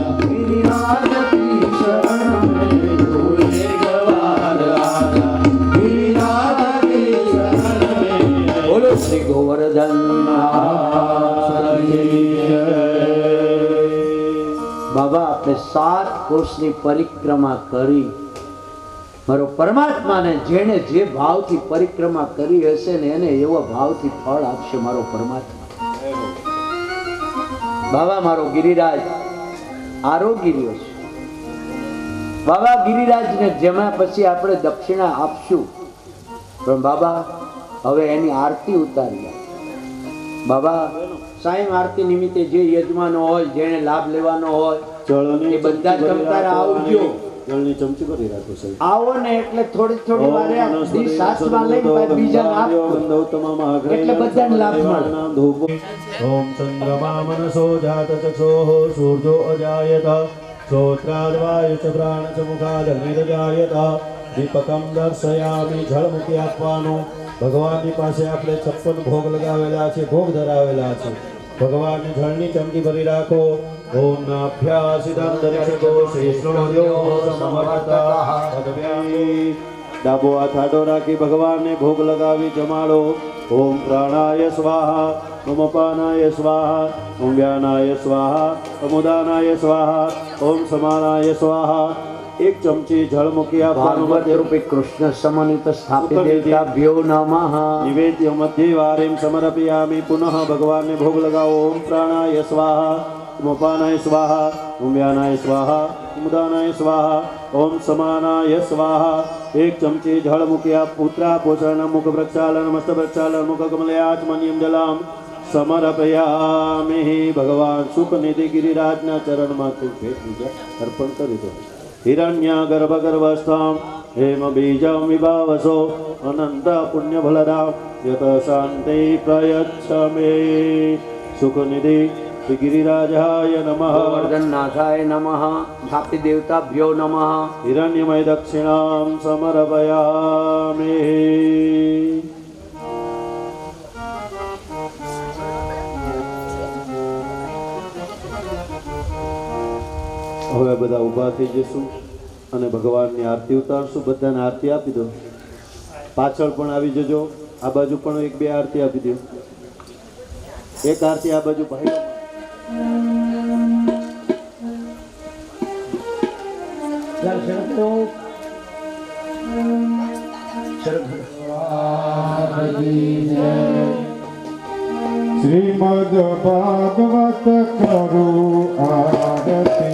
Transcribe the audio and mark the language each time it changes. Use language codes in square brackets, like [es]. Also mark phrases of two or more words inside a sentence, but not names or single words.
[hi] गिरिराज की शरण में तू एक बार आजा गिरिराज की शरण में बोलो श्री गोवर्धन महाराज की जय। [gu] बाबा આપણે 7 કોષની પરિક્રમા કરી મારો પરમાત્માને જેણે જે ભાવથી પરિક્રમા કરી હશે ને એને એવો ભાવથી ફળ આપશે મારો પરમાત્મા। બાબા મારો ગિરિરાજ આરોગીર્યો છે બાબા ગિરિરાજને જેમાં પછી આપણે દક્ષિણા આપશું પણ બાબા હવે એની આરતી ઉતારી બાબા સાયમ આરતી નિમિત્તે જે યજમાનો હોય જેને લાભ લેવાનો હોય એ બધા જ તમતારે આવજો। જળની ચમચી ભરી રાખો સાહેબ આવો ને એટલે થોડી થોડી વારે દી સાસમાં લઈને પછી બીજાને આપો એટલે બધાને લાભ મળે। [sa] ओम चंद्रमा मनसो जात चक्षुः सूर्यो अजायत श्रोत्राद्वायु च प्राण च मुखादग्निर्जायत दीपकम दर्शयामि [gu] जळमुखी આપવાનો ભગવાનની પાસે આપણે 56 ભોગ લગાવેલા છે ભોગ ધરાવેલા છે ભગવાનની જળની ચમચી ભરી રાખો। ઓમ નાભ્યાસિદં દર્શકો શ્રેષ્ઠો સમર્થતા પદવી ડાબો હાથ આડો રાખી ભગવાનને ભોગ લગાવી જમાડો। [sa] ઓમ પ્રાણાય સ્વાહા ओम अपानाय स्वाहा ओम व्यानाय स्वाहा ओम उदानाय स्वाहा ओम समानाय स्वाहा। [gu] એક ચમચી જલ મુખી [sa] भागवत रूपी कृष्ण समन्वित स्थापित देवताभ्यो नमः। निवेद्य मध्ये वारें समर्पयामि पुनः [hi] भगवान ने भोग लगाओ। [sa] ओम प्राणाय स्वाहा ओम अपानाय स्वाहा ओम व्यानाय स्वाहा ओम उदानाय स्वाहा ओम समानाय स्वाहा। [gu] એક ચમચી જલ મુખી [sa] पुत्रा पोषण मुख प्रक्षालन मस्त प्रक्षालन मुख कमलयाचमनियम जलम समर्पयामि। [hi] भगवान सुख निधि गिरिराजना चरण में भेट पूजा अर्पण करी दो। [sa] हिरण्य गर्भ गर्भस्थाम हेम बीजम विभावसो अनंत पुण्य फलदाम यत शांति प्रयच्छमे। सुख निधि गिरिराजाय नमः गोवर्धननाथाय नमः। स्थापित देवताभ्यो नमः। हिरण्यमय दक्षिणां समर्पयामि। [gu] હવે બધા ઊભા થઈ જશું અને ભગવાનની આરતી ઉતારશું। બધાને આરતી આપી દો। પાછળ પણ આવી જજો। આ બાજુ પણ એક બે આરતી આપી દો। એક આરતી આ બાજુ ભાઈ [hi] श्रीमद् भागवत करो आरती